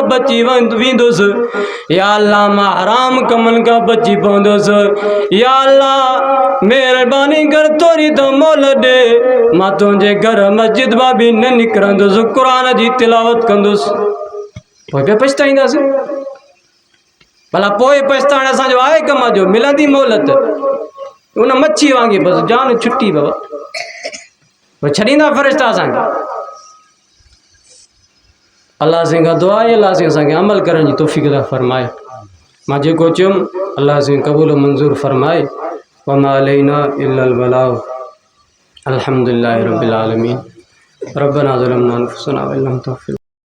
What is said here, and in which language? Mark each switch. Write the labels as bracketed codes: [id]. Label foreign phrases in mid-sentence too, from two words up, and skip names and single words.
[sd] बची वेंदुसि या अल्लाह मां हराम कमनि खां बची पवंदुसि या अल्लाह महिरबानी कर थोरी त मोल ॾे मां तुंहिंजे घर मस्जिद मां बि न निकिरंदुसि क़ुर जी तिलावत कंदुसि पोइ पिया पछताईंदासीं भला पोइ पछताइण असांजो आहे कम जो मिलंदी मोहलत उन मच्छी वांगुरु बसि जान छुटी बाबा पोइ छॾींदा फ़रिश्ता असांखे अल्लाह से दुआ आहे अल्लाह से असांखे अमल करण जी तौफ़ीक़ अता फरमाए मां जेको चयुमि अल्लाह से क़बूल मंज़ूर फरमाए [ar] وما علينا إلا البلاغ الحمد لله رب العالمين ربنا ظلمنا أنفسنا ولم تغفر